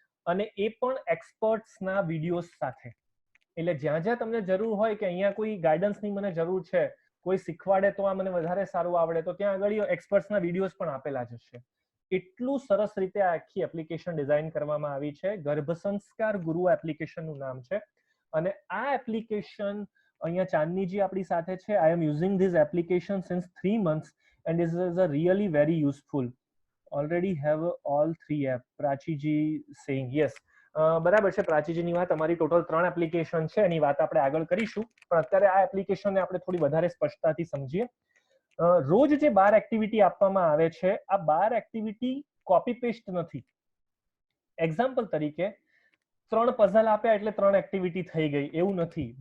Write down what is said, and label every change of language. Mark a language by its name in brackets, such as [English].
[Gujarati] અને એ પણ એક્સપર્ટ્સના વિડીયોઝ સાથે. એટલે જ્યાં જ્યાં તમને જરૂર હોય કે અહીંયા કોઈ ગાઈડન્સની મને જરૂર છે, કોઈ શીખવાડે તો આ મને વધારે સારું આવડે, તો ત્યાં આગળ એક્સપર્ટ્સના વિડીયોઝ પણ આપેલા જ હશે. એટલું સરસ રીતે આ આખી એપ્લિકેશન ડિઝાઇન કરવામાં આવી છે. ગર્ભ સંસ્કાર ગુરુ એપ્લિકેશનનું નામ છે. અને આ એપ્લિકેશન અહીંયા ચાંદનીજી આપણી સાથે છે. [English] I am using this application since 3 months and this is a really very useful. Already have all 3 app. Prachiji saying yes. [Gujarati] બરાબર છે પ્રાચીજીની વાત. અમારી ટોટલ 3 એપ્લિકેશન છે, એની વાત આપણે આગળ કરીશું, પણ અત્યારે આ એપ્લિકેશનને આપણે થોડી વધારે સ્પષ્ટતાથી સમજીએ. રોજ જે 12 એક્ટિવિટી આપવામાં આવે છે, આ 12 એક્ટિવિટી કોપી પેસ્ટ નથી. એક્ઝામ્પલ તરીકે 3 પઝલ આપ્યા એટલે 3 એક્ટિવિટી થઈ ગઈ, એવું નથી.